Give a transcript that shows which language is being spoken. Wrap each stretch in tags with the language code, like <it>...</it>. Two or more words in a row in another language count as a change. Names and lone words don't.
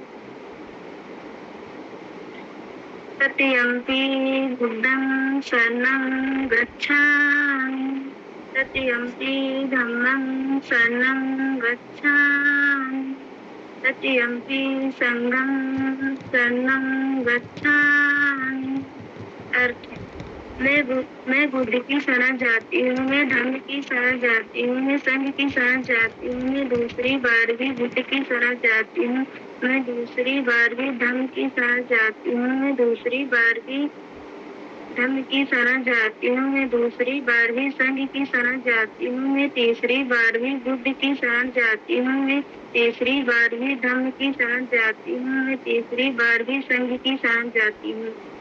<pi>तृतीयम्पि बुद्धं शरणं गच्छामि तृतीयम्पि धम्मं शरणं गच्छामि तृतीयम्पि संघं शरणं गच्छामि।</pi> <hi>अर्थ मैं बुद्ध की शरण जाती हूँ, मैं धर्म की शरण जाती हूँ, मैं संघ की शरण जाती हूँ, मैं दूसरी बार भी बुद्ध की शरण जाती हूँ, मैं दूसरी बार भी धर्म की शरण जाती हूँ, मैं दूसरी बार भी धर्म की शरण जाती हूँ, मैं दूसरी बार भी संघ की शरण जाती हूँ, मैं तीसरी बार भी बुद्ध की शरण जाती हूँ, मैं तीसरी बार भी धर्म की शरण जाती हूँ, मैं तीसरी बार भी संघ की शरण जाती हूँ।</hi>